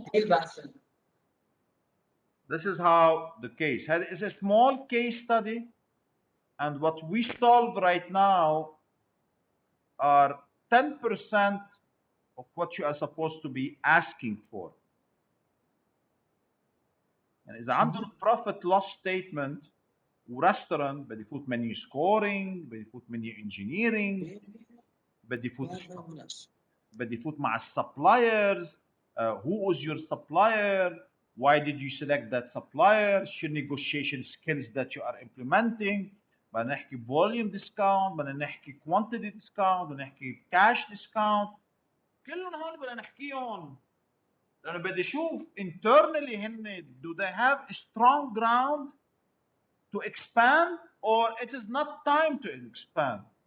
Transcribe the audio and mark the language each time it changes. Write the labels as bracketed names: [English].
[English] This is how the case. It's a small case study, and what we solve right now are 10% of what you are supposed to be asking for. [Arabic] يعني إذا عندهم profit loss statement ورestaurant بدي يفوت menu scoring، بدي يفوت menu engineering، بدي يفوت مع السبلايرز. [English] Who is your supplier? Why did you select that supplier? [Arabic] شو [English] negotiation skills that you are implementing. [Arabic] بدنا نحكي volume discount، بدنا نحكي quantity discount، بدنا نحكي cash discount. كلهم هول بدنا نحكيهم. لأنه بدي أشوف [English] internally [Arabic] هن [English] do they have a strong ground to expand or it is not time to expand.